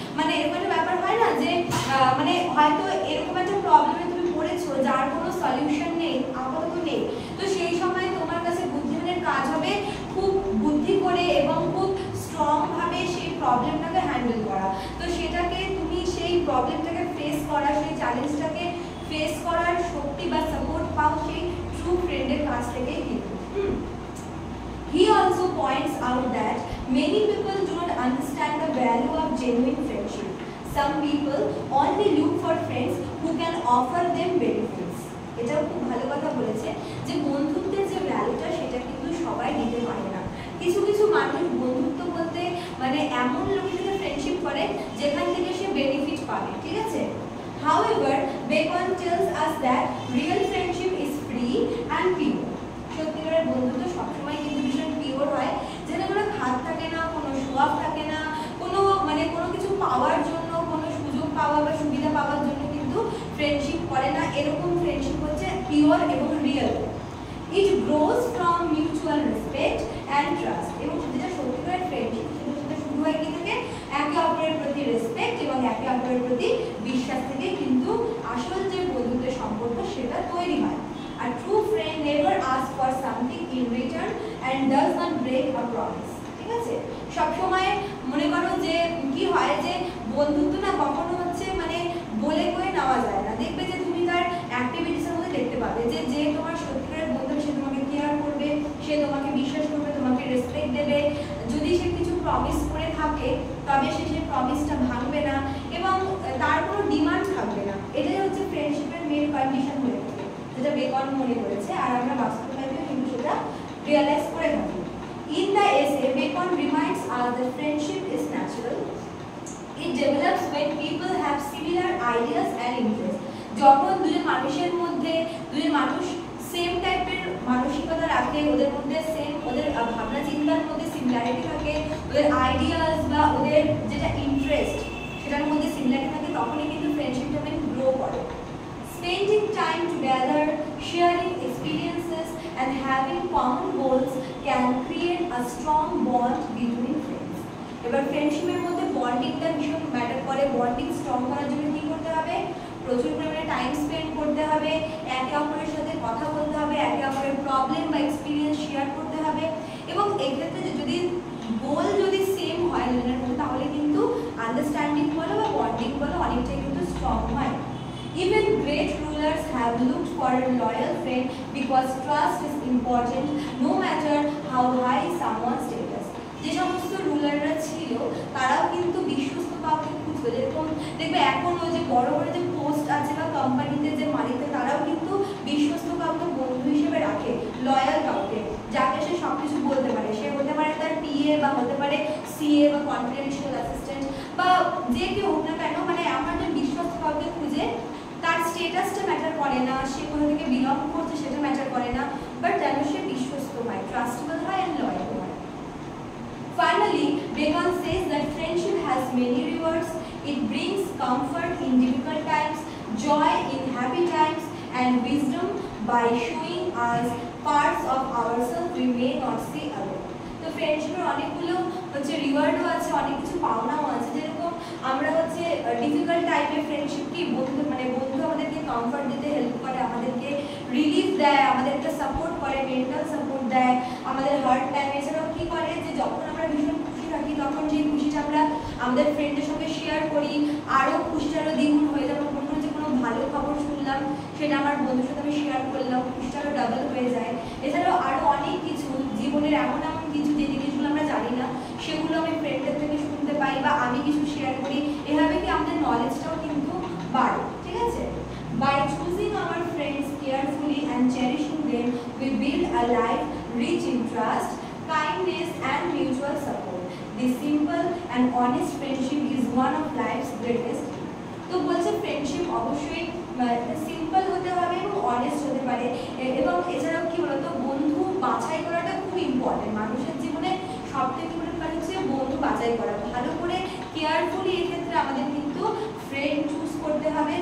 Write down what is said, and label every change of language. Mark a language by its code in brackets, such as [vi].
[bn] মানে এরকম একটা ব্যাপার হয় না যে মানে হয়তো এরকম একটা প্রবলেমে তুমি পড়েছো যার কোনো সলিউশন নেই, আপাতত নেই, তো সেই সময় তোমার কাছে বুদ্ধিমানের কাজ হবে খুব বুদ্ধি করে এবং খুব স্ট্রং ভাবে সেই প্রবলেমটাকে হ্যান্ডেল করা। তো সেটাকে তুমি সেই প্রবলেমটাকে ফেস করা, সেই চ্যালেঞ্জটাকে ফেস করার শক্তি বা সাপোর্ট পাও সেই ট্রু ফ্রেন্ডের কাছ থেকেই কিন্তু। [en] He also points out that many people do not understand the value of genuine friendship. Some people only look for friends who can offer them benefits. [bn] এটাও খুব ভালো কথা বলেছে যে বন্ধুত্বের যে ভ্যালুটা সেটা কিন্তু সবাই দিতে পারে না। কিছু কিছু মানুষ বন্ধুত্ব বলতে মানে এমন লোকের সাথে ফ্রেন্ডশিপ করে যেখান থেকে সে বেনিফিট পাবে, ঠিক আছে? [en] However, Bacon tells us that real friendship is free and pure. [bn] সত্যিকারের বন্ধুত্ব সবসময় কিন্তু ভীষণ পিওর হয়, যেটা কোনো খাত থাকে না, কোনো সোয়াব থাকে না, কোনো মানে কোনো কিছু পাওয়ার জন্য, কোনো সুযোগ পাওয়া বা সুবিধা পাওয়ার জন্য কিন্তু ফ্রেন্ডশিপ করে না। এরকম ফ্রেন্ডশিপ হচ্ছে পিওর এবং real. [en] It grows from mutual respect and trust. [bn] এবং যেটা সত্যিকারের ফ্রেন্ডশিপ সেটা শুরু হয় কি থেকে? একে অপরের প্রতি রেসপেক্ট এবং একে অপরের প্রতি বিশ্বাস থেকে কিন্তু আসল যে বন্ধুত্বের সম্পর্ক সেটা তৈরি হয়। [en] A true friend never asks for something in return and does not break a promise. [bn] ঠিক আছে? সব সময় মনে করো যে কি হয় যে বন্ধুত্ব না কখনো হচ্ছে মানে বলে কয়ে নেওয়া যায় না। দেখবে যে তুমি তার অ্যাক্টিভিটিসের মধ্যে দেখতে পাবে যে যে তোমার সত্যিকারের বন্ধু সে তোমাকে কেয়ার করবে, সে তোমাকে বিশ্বাস করবে, তোমাকে রেসপেক্ট দেবে। যদি সে কিছু প্রমিস করে থাকে তবে সে সেই প্রমিসটা ভাঙবে না এবং তার কোনো ডিমান্ড থাকবে না। এটাই হচ্ছে ফ্রেন্ডশিপের মেন কন্ডিশন হয়ে থাকে, যেটা বেকন মনে করেছে, আর আমরা বাস্তবতায় কিন্তু সেটা রিয়ালাইজ করে থাকি। [en] In the essay, Bacon reminds us that friendship is natural. It develops when people have similar ideas and interests. [bn] যখন দুজন মানুষের মধ্যে দুজন মানুষ সেম টাইপের মানসিকতা রাখে, ওদের মধ্যে সেম ওদের ভাবনা চিন্তার মধ্যে সিমিলারিটি থাকে, ওদের আইডিয়াস বা ওদের যেটা ইন্টারেস্ট সেটার মধ্যে সিমিলারিটি থাকে, তখনই কিন্তু ফ্রেন্ডশিপটা গ্রো করে। [en] Spending time together, sharing experiences and having common goals can create a strong bond between friends. [bn] এবার ফ্রেন্ডশিপের মধ্যে বন্ডিংটা ভীষণ ম্যাটার করে। বন্ডিং স্ট্রং করার জন্য কি করতে হবে? প্রচুর পরিমাণে টাইম স্পেন্ড করতে হবে, একে অপরের সাথে কথা বলতে হবে, একে অপরের প্রবলেম বা এক্সপিরিয়েন্স শেয়ার করতে হবে। এবং এক্ষেত্রে যদি গোল যদি সেম হয় দুজনের মধ্যে, তাহলে কিন্তু আন্ডারস্ট্যান্ডিং বলো বা বন্ডিং বলো অনেকটাই কিন্তু স্ট্রং হয়। [en] Even great rulers have looked for a loyal friend because trust is important no matter how high someone's status. [bn] যে সমস্ত রুলাররা ছিল তারাও কিন্তু বিশ্বস্ত কাউকে খুঁজবে। যেরকম দেখবে এখন ওই যে বড় বড় যে পোস্ট আছে বা কোম্পানিতে যে মালিকরা তারাও কিন্তু বিশ্বস্ত কাউকে বন্ধু হিসেবে রাখে, লয়াল কাউকে, যাকে সে সবকিছু বলতে পারে। সে হতে পারে তার পিএ বা হতে পারে সিএ বা কনফিডেন্সিয়াল অ্যাসিস্ট্যান্ট বা যে কেউ হোক না কেন, মানে আমরা যে বিশ্বস্ত কাউকে খুঁজে তার স্টেটাসটা ম্যাটার করে না, সে কোথা থেকে বিলং করছে সেটা ম্যাটার করে না, বাট যেন সে বিশ্বস্ত হয়, ট্রাস্টেবল হয় অ্যান্ড লয়াল হয়। [en] Finally, Bacon says that friendship has many rewards. It brings comfort in difficult times, joy in happy times, and wisdom by showing us parts of ourselves we may not see alone. [bn] তো ফ্রেন্ডশিপের অনেকগুলো হচ্ছে রিওয়ার্ডও আছে, অনেক কিছু পাওনাও আছে। যেরকম আমরা হচ্ছে ডিফিকাল্ট টাইপের ফ্রেন্ডশিপ কি বন্ধু আমাদেরকে কমফর্ট দিতে হেল্প করে, আমাদেরকে রিলিফ দেয়, আমাদেরকে সাপোর্ট করে, মেন্টাল সাপোর্ট দেয় আমাদের হার্ড টাইম। এছাড়াও কি করে যে যখন আমরা ভীষণ খুশি থাকি তখন সেই খুশিটা আমরা আমাদের ফ্রেন্ডের সঙ্গে শেয়ার করি, আরও খুশিটা আরও দ্বিগুণ হয়ে যাবে। মনে হচ্ছে কোনো ভালো খবর শুনলাম, সেটা আমার বন্ধুর সাথে আমি শেয়ার করলাম, খুশিটা আরও ডাবল হয়ে যায়। এছাড়াও আরও অনেক কিছু জীবনের এমন এমন কিছু যে জিনিসগুলো আমরা জানি না সেগুলো আমি ফ্রেন্ডের থেকে শুনতে পাই বা আমি কিছু শেয়ার করি। এভাবে কি আমাদের নলেজটাও কিন্তু বাড়ে, ঠিক আছে? [en] By choosing our friends carefully and cherishing them, we build a life rich in trust, kindness and mutual support. This simple and honest friendship is one of life's greatest. [bn] তো বলছে ফ্রেন্ডশিপ অবশ্যই সিম্পল হতে হবে এবং honest হতে পারে। এবং এছাড়াও কি বলতো বন্ধু বাছাই করাটা খুব খুব ইম্পর্টেন্ট। মানুষের জীবনে সবথেকে বড় কাজ হচ্ছে বন্ধু বাছাই করা, ভালো করে কেয়ারফুলি এক্ষেত্রে আমাদের কিন্তু ফ্রেন্ড চুজ করতে হবে।